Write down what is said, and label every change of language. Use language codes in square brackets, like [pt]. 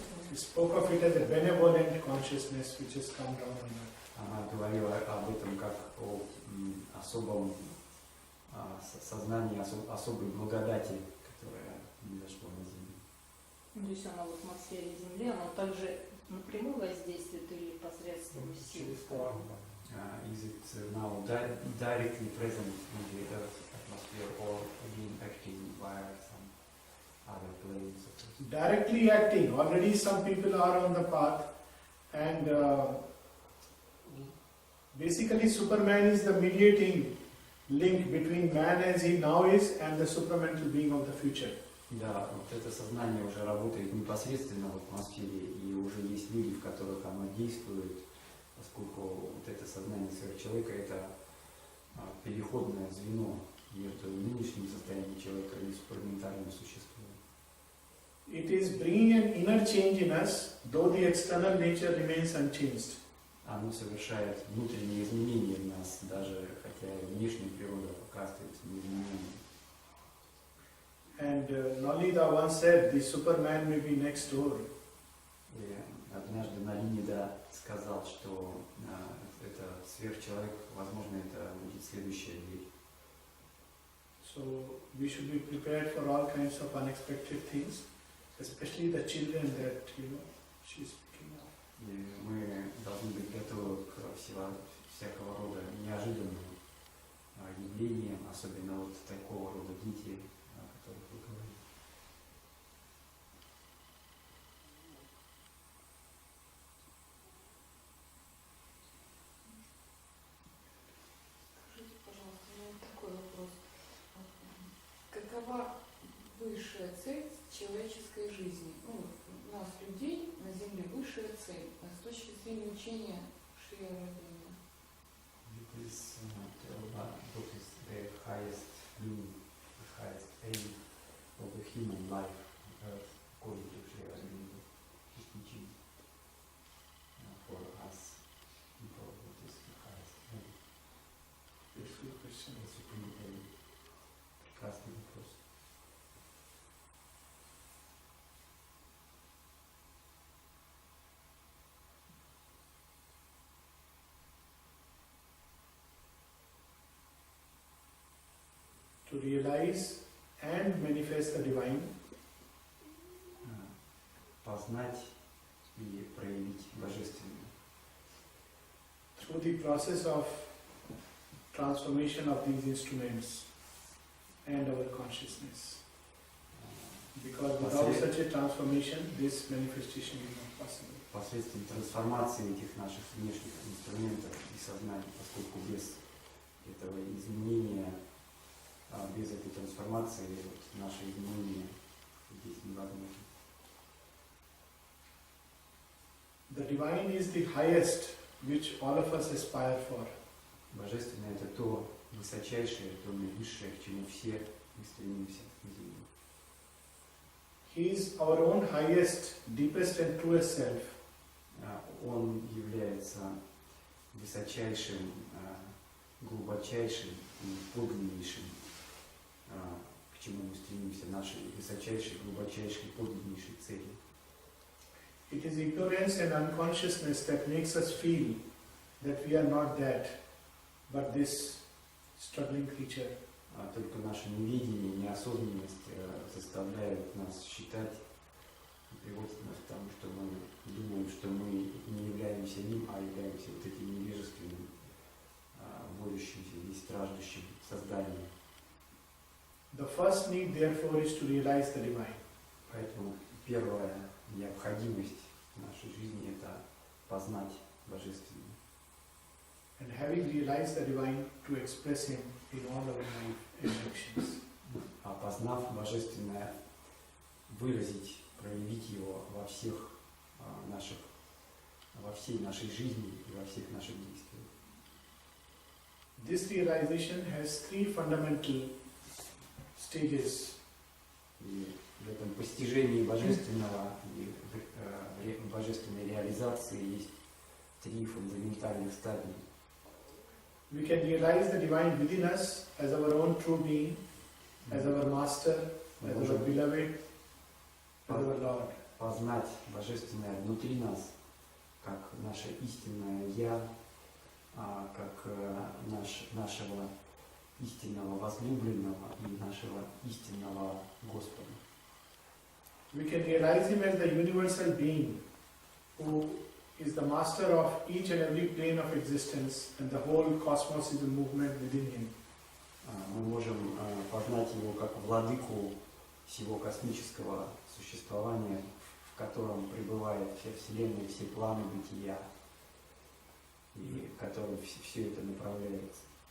[en] He spoke of it as a benevolent consciousness which has come down on earth. [ru] Она говорила об этом как о особом сознании, особой благодати, которая произошла на Земле. То есть она в атмосфере Земли, она также напрямую воздействует или посредством сил? [en] Is it now directly present in the Earth's atmosphere or again acting via some other planes? Directly acting. Already some people are on the path, and basically Superman is the mediating link between man as he now is and the supramental being of the future. [ru] Да, вот это сознание уже работает непосредственно в атмосфере, и уже есть люди, в которых оно действует, поскольку вот это сознание сверхчеловека – это переходное звено между нынешним состоянием человека и суперментальным существом. [en] It is bringing an inner change in us, though the external nature remains unchanged. [ru] Оно совершает внутренние изменения в нас, даже хотя внешняя природа пока остается неизмененной. [en] And Nalida once said, the Superman may be next door. [ru] И однажды Налинида сказал, что это сверхчеловек, возможно, это будет следующая дверь. [en] So we should be prepared for all kinds of unexpected things, especially the children that she's picking up. [ru] И мы должны быть готовы к всякого рода неожиданным явлениям, особенно вот такого рода дети, о которых вы говорите. Скажите, пожалуйста, у меня такой вопрос. Какова высшая цель человеческой жизни? Ну, у нас, людей, на Земле высшая цель, а с точки зрения учения Шри Ауробиндо. [en] Please tell what is the highest meaning, the highest aim of the human life according to Shri Aurobindo, his teaching for us people. What is the highest aim? Beautiful question. [ru] Это суперный, прекрасный вопрос. [en] To realize and manifest the divine, [ru] Познать и проявить божественное. [en] through the process of transformation of these instruments and our consciousness. Because without such a transformation, this manifestation is not possible. [ru] Посредством трансформации этих наших внешних инструментов и сознания, поскольку без этого изменения, без этой трансформации, вот, наши изменения здесь невозможны. [en] The divine is the highest which all of us aspire for. [ru] Божественное – это то высочайшее, то наивысшее, к чему все мы стремимся на земле. [en] He is our own highest, deepest and truest self. [ru] Он является высочайшим, глубочайшим и подлиннейшим, к чему мы стремимся, нашей высочайшей, глубочайшей, подлиннейшей цели. [en] It is ignorance and unconsciousness that makes us feel that we are not that, but this struggling creature. [ru] Только наше неведение, неосознанность заставляют нас считать и приводит нас к тому, что мы думаем, что мы не являемся ним, а являемся вот этим невежественным, борющимся и страждущим созданием. [en] The first need, therefore, is to realize the divine. [ru] Поэтому первая необходимость в нашей жизни – это познать Божественное. [en] And having realized the divine, to express him in all our life and actions. [ru] А познав Божественное, выразить, проявить его во всех во всей нашей жизни и во всех наших действиях. [en] This realization has three fundamental stages. [ru] И в этом постижении Божественного и божественной реализации есть три фундаментальных стадии. [en] we can realize the divine within us as our own true being, as our master, as our beloved, as our Lord. [ru] Познать Божественное внутри нас, как наше истинное Я, как нашего истинного возлюбленного и нашего истинного Господа. [en] We can realize Him as the universal being who is the master of each and every plane of existence, and the whole cosmos is a movement within Him. [ru] Мы можем познать Его как владыку всего космического существования, в котором пребывает вся Вселенная, все планы бытия, и в котором все это направляется.